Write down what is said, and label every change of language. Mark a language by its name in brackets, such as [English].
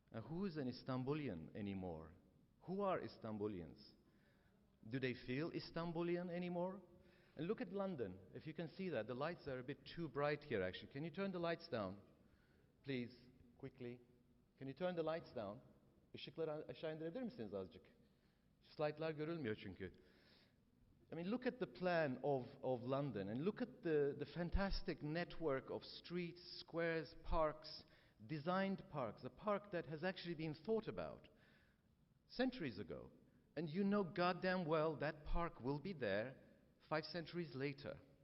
[English] Who is an Istanbulian anymore? Who are Istanbulians? Do they feel Istanbulian anymore? And look at London. If you can see that, the lights are a bit too bright here actually. Can you turn the lights down? Please, quickly. Can you turn the lights down? [Turkish] Işıkları aşağı indirebilir misiniz azıcık? Slide'lar görülmüyor çünkü. [English] I mean, look at the plan of London and look at the fantastic network of streets, squares, parks, designed parks, a park that has actually been thought about centuries ago. And you know goddamn well that park will be there 5 centuries later.